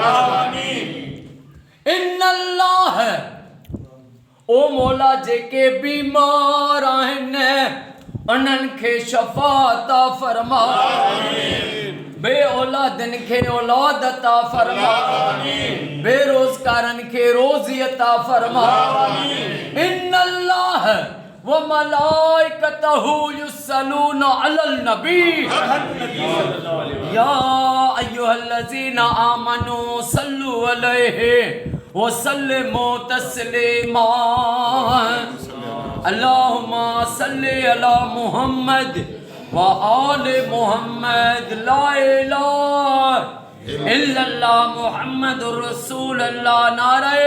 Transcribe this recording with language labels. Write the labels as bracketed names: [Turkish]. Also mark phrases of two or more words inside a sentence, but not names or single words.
[Sindhi] इन्नल्लाह ओ मौला जेके बीमार आहिनि उन्हनि खे शफ़ा अता फरमा। बे औलादन के औलाद अता फरमा। बेरोजगारन के रोजी अता फरमा। [Arabic] إن الله وملائكته يصلون على النبي يا أيها الذين آمنوا صلوا عليه وسلموا تسليما. اللهم صل على محمد وآل محمد لا إله إلا الله محمد رسول الله.